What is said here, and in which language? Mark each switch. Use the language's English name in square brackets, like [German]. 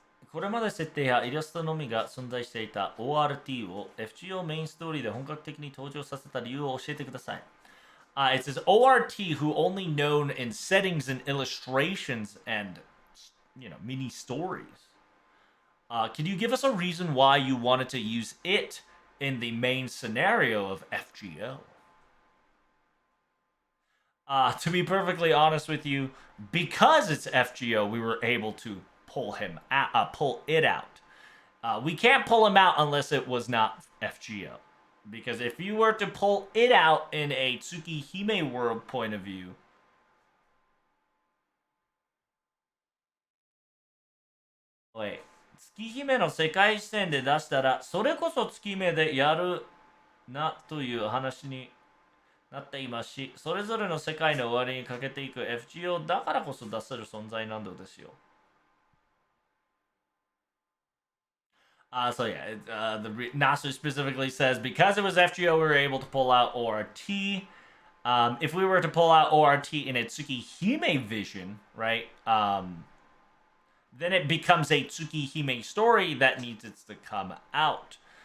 [Japanese] これまで設定やイラストのみが存在していた ORT を FGO メインストーリーで本格的に登場させた理由を教えてください。 [English] It says ORT who only known in settings and illustrations and mini stories. Can you give us a reason why you wanted to use it in the main scenario of FGO? To be perfectly honest with you, because it's FGO, we were able to pull it out. We can't pull him out unless it was not FGO. Because if you were to pull it out in a Tsukihime world point of view, wait, [Japanese] 月姫の世界視点で出したら、それこそ月姫でやるなという話になっていますし、それぞれの世界の終わりにかけていく FGO だからこそ出せる存在なのですよ。 [English] Nasu specifically says because it was FGO, we were able to pull out ORT. If we were to pull out ORT in a Tsukihime vision, right? Then it becomes a Tsukihime story that needs it to come out.